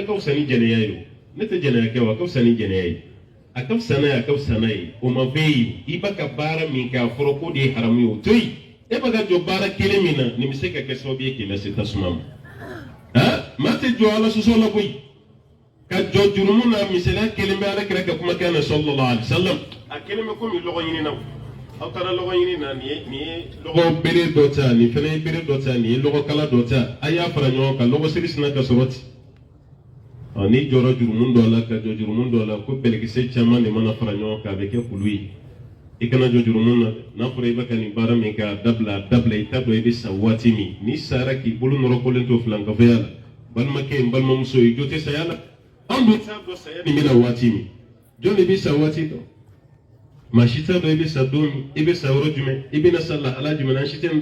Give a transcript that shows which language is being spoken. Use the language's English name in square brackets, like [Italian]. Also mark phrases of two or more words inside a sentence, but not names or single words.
[Bambara] ka fisa ni jɛnɛya ye o ne tɛ jɛnɛya kɛ wa a ka fisa ni jɛnɛya ye a ka fisa n'a ye a ka fisa n'a ye o ma bɛɛ ye i b'a ka baara min kɛ a fɔra ko de ye haramu ye o to yen e b'a ka jɔ baara kelen min na nin bɛ se ka kɛ sababu ye k'i lase tasuma ma maa tɛ jɔ ala sɔsɔ la koyi ka jɔ jurumu na misaliya kelen bɛ ala kira ka kumakan na [Arabic] sallallahu alaihi wasallam [Bambara] a kelen bɛ komi lɔgɔ ɲini na aw taara lɔgɔ ɲini na nin ye lɔgɔ bere dɔ ta nin fana ye bere dɔ ta nin ye lɔgɔ kala dɔ ta a y'a fara ɲɔgɔn kan lɔgɔ siri sina ka sɔrɔ ten n'i jɔra jurumu dɔ la ka jɔ jurumu dɔ la ko bɛlɛkisɛ caman de mana fara ɲɔgɔn kan a bɛ kɛ kulu ye i kana jɔ jurumu na n'a fɔra i bɛ ka nin baara min kɛ a dabila i t'a dɔn i bɛ sa waati min n'i sara k'i bolo nɔrɔkɔlen to filankafoya la balimakɛ n balimamuso i jo tɛ saya la anw dun t'a dɔn saya nin bɛna waati min jɔn de bɛ sa waati dɔn maa si t'a dɔn i bɛ sa don min i bɛ sa yɔrɔ jumɛn i bɛna sa lahala jumɛn an si tɛ nin